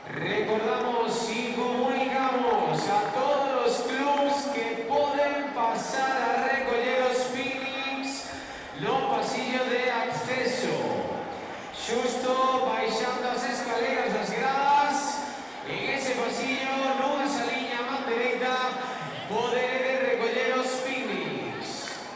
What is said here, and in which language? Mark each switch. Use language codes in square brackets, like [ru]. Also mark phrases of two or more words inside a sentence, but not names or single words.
[es] Recordamos y comunicamos a todos los clubes que pueden pasar a recoger los Phoenix [gl] no pasillo de acceso. Justo baixando as escaleras das gradas, [es] en ese pasillo, [gl] nunha saliña a man dereita, poder [es] recoger los Phoenix.